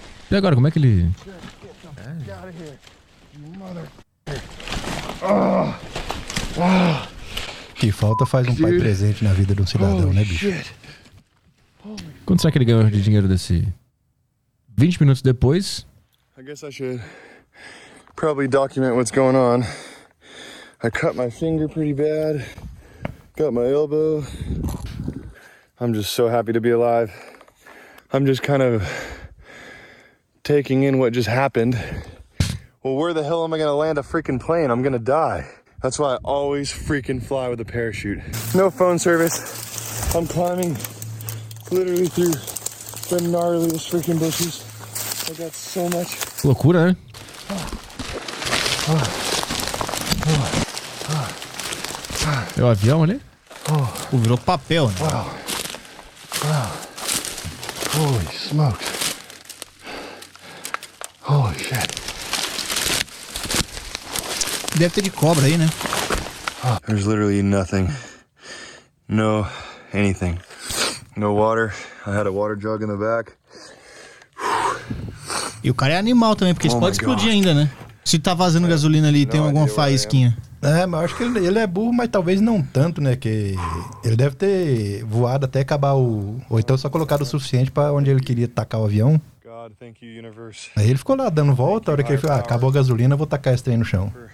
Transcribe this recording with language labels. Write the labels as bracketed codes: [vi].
[pt] E agora, como é que ele... Que falta faz um pai presente na vida de um cidadão, né, bicho? Quanto será que ele ganhou de dinheiro desse... 20 minutos depois. [en] I guess I should probably document what's going on. I cut my finger pretty bad. Got my elbow. I'm just so happy to be alive. I'm just kind of taking in what just happened. Well, where the hell am I gonna land a freaking plane? I'm gonna die. That's why I always freaking fly with a parachute. No phone service. I'm climbing literally through the gnarliest freaking bushes. [pt] Loucura, né? É o avião ali? Pô, virou papel, né? [en] Holy smokes. Holy shit. [pt] Deve ter de cobra aí, né? [en] There's literally nothing. No anything. No water. I had a water jug in the back. [pt] E o cara é animal também, porque isso pode explodir ainda, né? Se tá vazando gasolina ali e tem alguma faísquinha. É, mas acho que ele é burro, mas talvez não tanto, né? Que ele deve ter voado até acabar o... Ou então só colocado o suficiente pra onde ele queria tacar o avião. Aí ele ficou lá dando volta, a hora que ele falou, ah, acabou a gasolina, vou tacar esse trem no chão.